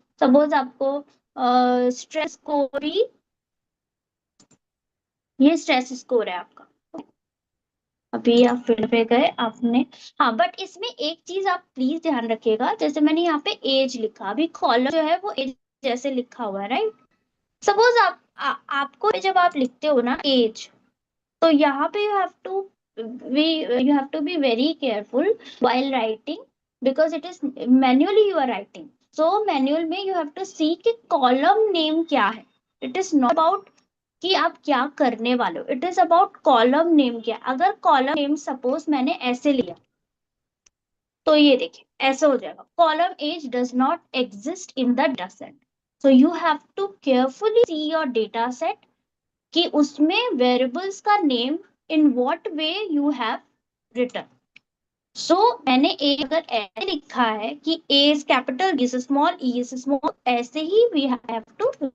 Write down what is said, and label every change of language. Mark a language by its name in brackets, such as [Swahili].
[Hindi] Suppose आपको stress को भी ये स्ट्रेस स्कोर है आपका। अभी आप फील्ड पे गए आपने, हाँ बट इसमें एक चीज आप प्लीज ध्यान रखिएगा, जैसे मैंने यहाँ पे एज लिखा, अभी कॉलम जो है वो एज जैसे लिखा हुआ है, राइट। सपोज आपको जब आप लिखते हो ना एज, तो यहाँ पे [English] you have to be very careful while writing, because it is manually you are writing. So manual में you have to see कि column name [Hindi] क्या है. [English] It is not about [Hindi] कि आप क्या करने वाले हो, [English] it is about column name क्या. अगर column name suppose [Hindi] मैंने ऐसे लिया, तो ये देखिए ऐसे हो जाएगा, [English] column age does not exist in the data set. So you have to carefully see your data set [Hindi] कि उसमें वेरिएबल्स का name [English] In what way you have return. So [Hindi] मैंने ए अगर ऐसे लिखा है कि [English] A is capital, B is small, E is small, [Hindi] ऐसे ही [English] We have two.